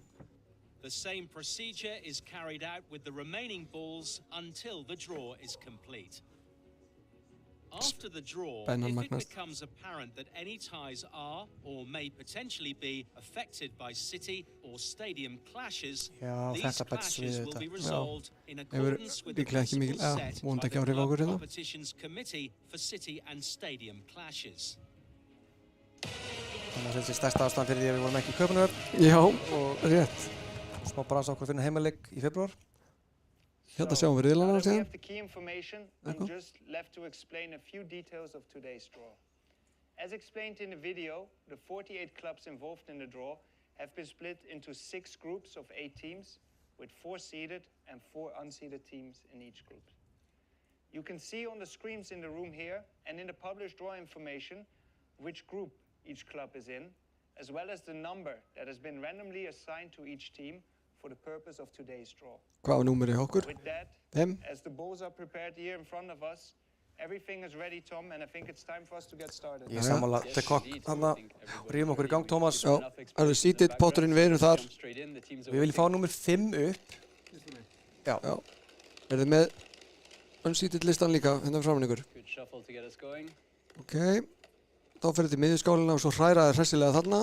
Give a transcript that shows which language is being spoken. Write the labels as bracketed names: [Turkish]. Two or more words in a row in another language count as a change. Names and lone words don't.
[English] The same procedure is carried out with the remaining balls until the draw is complete. After the draw, [Icelandic] Spennan [English] if it [Icelandic] magnast. [English] becomes apparent that any ties are or may potentially be affected by city or stadium clashes, [Icelandic] Já, [English] these [Icelandic] þetta bætist við [English] clashes will [Icelandic] þetta. [English] be resolved in [Icelandic] Hefur [English] accordance with the [Icelandic] líklega ekki mikil- [English] principles [Icelandic] ja, [English] set [Icelandic] vonandi [English] by [Icelandic] ekki [English] the [Icelandic] áhrif á [English] Club [Icelandic] okkur hérna. [English] Competitions Committee for City and Stadium Clashes. [Icelandic] Þannig að þetta er stærsta ástæðan fyrir því að við vorum ekki í Kaupmannahöfn. Já, rétt. Smá brasa okkur fyrir heimaleik í febrúar. Hérna sjáum við riðlana [English] Now that we [Icelandic] síðan. [English] have the key information, I'm just left to explain a few details of today's draw. As explained in the video, the 48 clubs involved in the draw have been split into 6 groups of 8 teams, with 4 seeded and 4 unseeded teams in each group. You can see on the screens in the room here and in the published draw information which group each club is in, as well as the number that has been randomly assigned to each team for the purpose of today's draw. [Icelandic] Hvað var númerið hjá okkur? [English] With that, 5. as the balls are prepared here in front of us, everything is ready, Tom, and I think it's time for us to get started. [Icelandic] Ég er sammála The Cock þarna. Rífum okkur í gang, Tómas. Já, það er seated, potturinn, við erum þar. Við viljum fá númer 5 upp. Já. Já. Er þið með unseated listan líka hérna framan ykkur? Ok. Þá fyrir til miðjuskálina og svo hræra þær hressilega þarna.